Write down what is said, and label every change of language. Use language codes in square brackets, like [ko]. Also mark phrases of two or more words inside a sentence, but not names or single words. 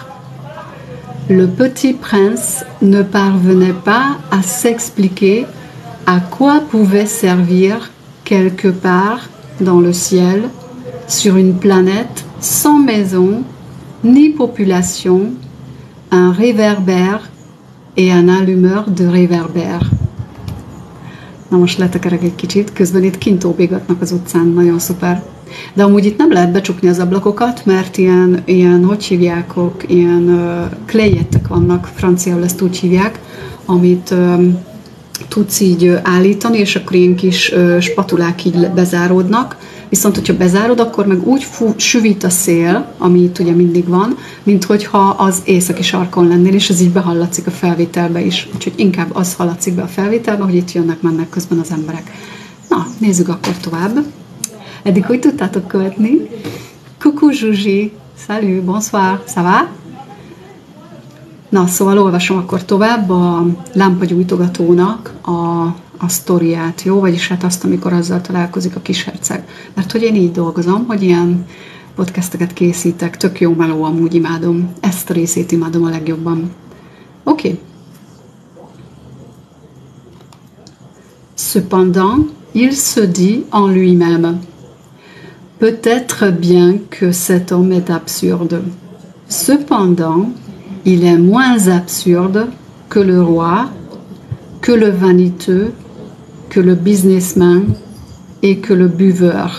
[fr] Le petit prince ne parvenait pas à s'expliquer à quoi pouvait servir quelque part dans le ciel, sur une planète sans maison ni population, un réverbère et un allumeur de réverbère. [hu] Na most letekerek egy kicsit, közben itt kint óbégatnak az utcán, nagyon szuper. De amúgy itt nem lehet becsukni az ablakokat, mert ilyen hogy hívják, ilyen klejjettek vannak, franciául ezt úgy hívják, amit tudsz így állítani, és akkor ilyen kis spatulák így bezáródnak. Viszont, hogyha bezárod, akkor meg úgy süvít a szél, ami itt ugye mindig van, mint hogyha az északi sarkon lennél, és ez így behallatszik a felvételbe is. Úgyhogy inkább az hallatszik be a felvételbe, hogy itt jönnek-mennek közben az emberek. Na, nézzük akkor tovább. Eddig hogy tudtátok követni? [fr] Coucou Zsuzsi! Salut, bonsoir, ça va? [hu] Na, szóval olvasom akkor tovább a lámpagyújtogatónak a sztoriát, jó? Vagyis hát azt, amikor azzal találkozik a Kis Herceg. Mert hogy én így dolgozom, hogy ilyen podcasteket készítek, tök jó meló, amúgy imádom. Ezt a részét imádom a legjobban. Oké. [fr] Cependant, il se dit en lui-même: peut-être bien que cet homme est absurde. Cependant, il est moins absurde que le roi, que le vaniteux, que le businessman et que le buveur.